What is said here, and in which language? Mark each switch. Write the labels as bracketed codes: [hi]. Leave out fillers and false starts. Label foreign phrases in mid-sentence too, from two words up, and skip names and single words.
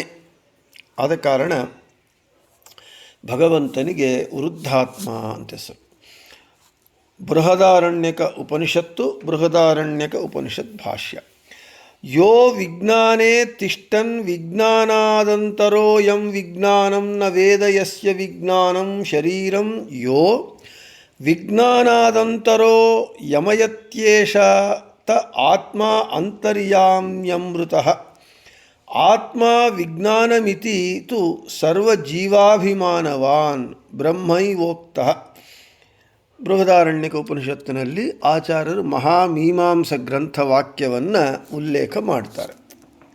[kn] ಆದ ಕಾರಣ ಭಗವಂತನಿಗೆ ವೃದ್ಧಾತ್ಮ ಅಂತ ಹೆಸರು. ಬೃಹದಾರಣ್ಯಕ ಉಪನಿಷತ್ ಭಾಷ್ಯ. [sa] ಯೋ ವಿಜ್ಞಾನೇ ತಿಷ್ಠನ್ ವಿಜ್ಞಾನಾದಂತರೋ ಯಂ ವಿಜ್ಞಾನಂ ನ ವೇದ ಯಸ್ಯ ವಿಜ್ಞಾನಂ ಶರೀರಂ ಯೋ ವಿಜ್ಞಾನಾದಂತರೋ ಯಮಯತ್ಯೇಷ ತ ಆತ್ಮ ಅಂತರ್ಯಾಮ್ಯಮೃತಃ. ಆತ್ಮ ವಿಜ್ಞಾನಮಿತಿ ತು ಸರ್ವಜೀವಾಭಿಮಾನವಾನ್ ಬ್ರಹ್ಮೈವೋಕ್ತಃ. [kn] ಬೃಹದಾರಣ್ಯಕ ಉಪನಿಷತ್ತಿನಲ್ಲಿ ಆಚಾರ್ಯರು ಮಹಾಮೀಮಾಂಸ ಗ್ರಂಥ ವಾಕ್ಯವನ್ನು ಉಲ್ಲೇಖ ಮಾಡ್ತಾರೆ.